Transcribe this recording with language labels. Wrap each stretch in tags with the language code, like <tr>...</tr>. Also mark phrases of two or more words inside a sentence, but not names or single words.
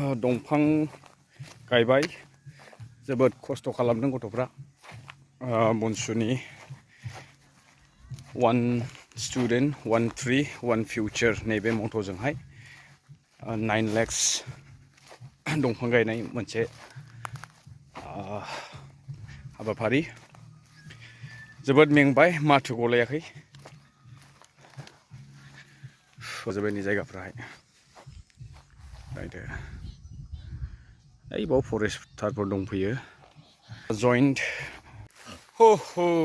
<brx>दंफां गायबाय जोबोद खस्थ' खालामदों गथ'फ्रा बनसुनि</brx> <en>1 student 1 tree 1 future</en> <brx>नैबे मट'जोंहाय 9 lakhs दंफां गायनाय मोनसे हाबाफारि जोबोद मेंबाय माथो गलायाखै जोबोदनि जायगाफ्राहाय नायदो ओइ बाव फरेस्टारफोर दंफैयो जइन्ट हो</brx>